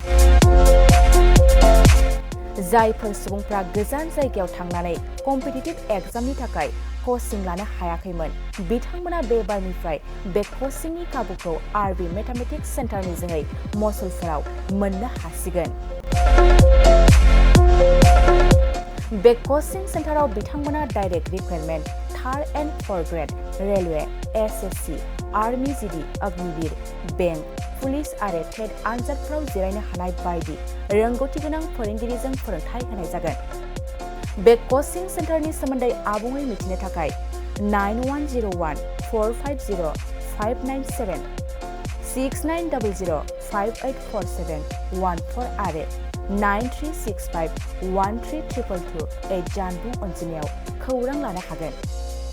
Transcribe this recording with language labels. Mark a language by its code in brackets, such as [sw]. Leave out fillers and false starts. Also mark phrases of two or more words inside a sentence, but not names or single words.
[brx] जायफोर सुबुंफ्रा गोजान जायगायाव थांनानै कम्पिटिटिभ एग्जामनि थाखाय कोचिं लानो हायाखैमोन, बिथांमोना बे बारनिफ्राय बे कोचिंनि खाबुखौ आरबि मेथमेटिक्स सेन्टारनि जोहै मसलपुराव मोननो हासिगोन। बे कोचिं सेन्टाराव बिथांमोना [en] direct requirement 3rd and 4th grade railway, [brx] SSC, आर्मी जीडी, अग्निवीर, बैंक, पुलिस आरो टेट आनजादफोराव जिरायनो हानाय बायदि रोंगौथि गोनां फोरोंगिरिजों फोरोंथाय होनाय जागोन। बे कोचिं सेन्टारनि सोमोन्दै आबुङै मिथिनो थाखाय 9101 450 597 6900 5847 14 आरो 9365 1322 जानबुं अनजिमायाव खौरां लानो हागोन।